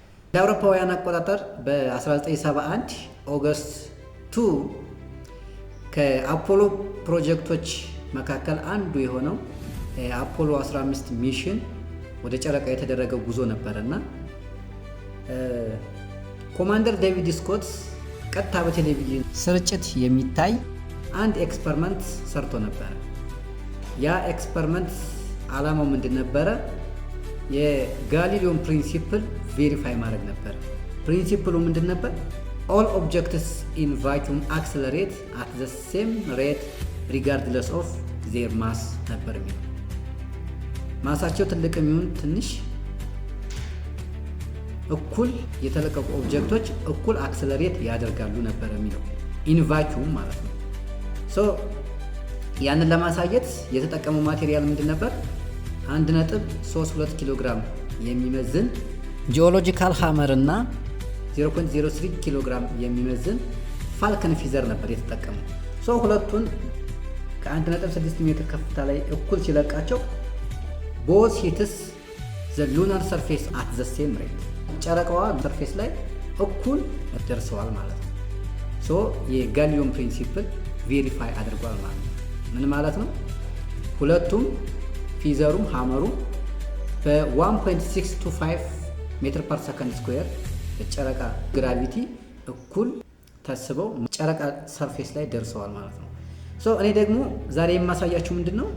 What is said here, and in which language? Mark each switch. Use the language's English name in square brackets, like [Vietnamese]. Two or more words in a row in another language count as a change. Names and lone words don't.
[Amharic] ለአውሮፓውያን አቆጣጠር በ1971 ኦገስት 2 ከአፖሎ ፕሮጀክቶች መካከል አንዱ የሆነው አፖሎ 15 ሚሽን ወደ ጨረቃ የተደረገ ጉዞ ነበርና ኮማንደር ዴቪድ ስኮት ቀጥታ በቴሌቪዥን ስርጭት የሚታይ አንድ ኤክስፐሪመንት ሰርቶ ነበር። ያ ኤክስፐሪመንት ዓላማው ምንድን ነበረ? የጋሊሊዮን [English] principle verify [Amharic] ማድረግ ነበር። ፕሪንሲፕሉ ምንድን ነበር? [English] all objects in vacuum accelerate at the same rate regardless of their mass [Amharic] ነበር የሚለው። ማሳቸው ትልቅ የሚሆን ትንሽ እኩል የተለቀቁ ኦብጀክቶች እኩል አክሰለሬት ያደርጋሉ ነበር የሚለው [English] in vacuum [Amharic] ማለት ነው። ሶ ያንን ለማሳየት የተጠቀመው ማቴሪያል ምንድን ነበር? 1.32 ኪሎ ግራም የሚመዝን [English] geological hammer [Amharic] እና 0.03 ኪሎ ግራም የሚመዝን [English] falcon feather [Amharic] ነበር የተጠቀመው። ሶ ሁለቱን ከ1.6 ሜትር ከፍታ ላይ እኩል ሲለቃቸው [English] both hits the lunar surface at the same rate [Amharic] ጨረቃዋ ሰርፌስ ላይ እኩል ደርሰዋል ማለት ነው። ሶ የጋሊሊዮን [English] principle verify [Amharic] አድርጓል ማለት ነው። ምን ማለት ነው? ሁለቱም ፊዘሩም ሃመሩም በ1.625 [English] meter per second square [Amharic] የጨረቃ ግራቪቲ እኩል ተስበው ጨረቃ ሰርፌስ ላይ ደርሰዋል ማለት ነው። ሶ እኔ ደግሞ ዛሬ የማሳያችሁ ምንድን ነው?